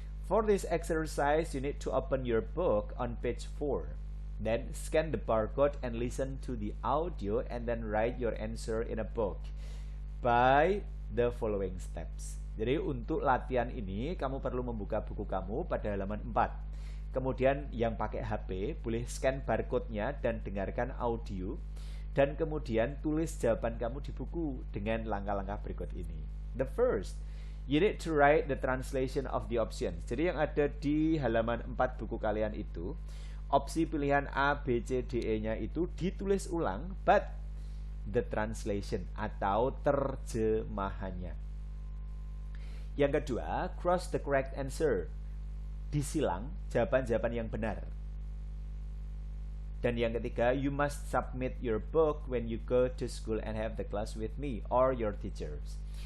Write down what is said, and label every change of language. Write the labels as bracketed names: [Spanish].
[English] For this exercise, you need to open your book on page 4. Then scan the barcode and listen to the audio and then write your answer in a book by the following steps. [Indonesian] Jadi untuk latihan ini kamu perlu membuka buku kamu pada halaman 4. Kemudian yang pakai HP boleh scan barcode-nya dan dengarkan audio. Dan kemudian tulis jawaban kamu di buku dengan langkah-langkah berikut ini. [English] The first, you need to write the translation of the options. [Indonesian] Jadi yang ada di halaman 4 buku kalian itu, opsi pilihan A, B, C, D, E-nya itu ditulis ulang, [English] but the translation [Indonesian] atau terjemahannya. Yang kedua, [English] cross the correct answer. [Indonesian] Disilang jawaban-jawaban yang benar. Dan yang ketiga, [English] you must submit your book when you go to school and have the class with me or your teachers.